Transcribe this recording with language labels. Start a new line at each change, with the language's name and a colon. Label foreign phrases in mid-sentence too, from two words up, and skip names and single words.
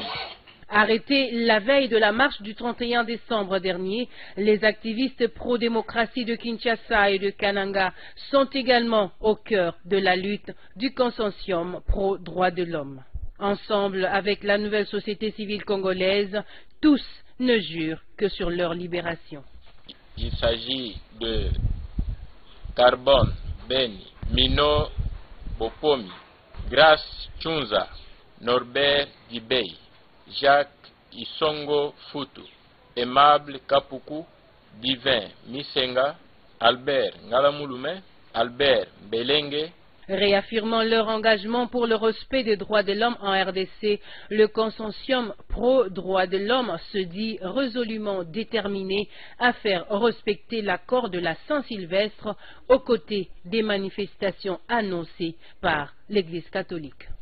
French: Arrêtés la veille de la marche du 31 décembre dernier, les activistes pro-démocratie de Kinshasa et de Kananga sont également au cœur de la lutte du consortium pro-droits de l'homme. Ensemble avec la nouvelle société civile congolaise, tous ne jurent que sur leur libération. Il s'agit de Carbone Beni, Mino Bopomi, Grace Chunza, Norbert Dibey, Jacques Isongo Futu, Aimable Kapuku, Divin Misenga, Albert Ngalamulume, Albert Belenge. Réaffirmant leur engagement pour le respect des droits de l'homme en RDC, le consortium pro-droits de l'homme se dit résolument déterminé à faire respecter l'accord de la Saint-Sylvestre aux côtés des manifestations annoncées par l'Église catholique.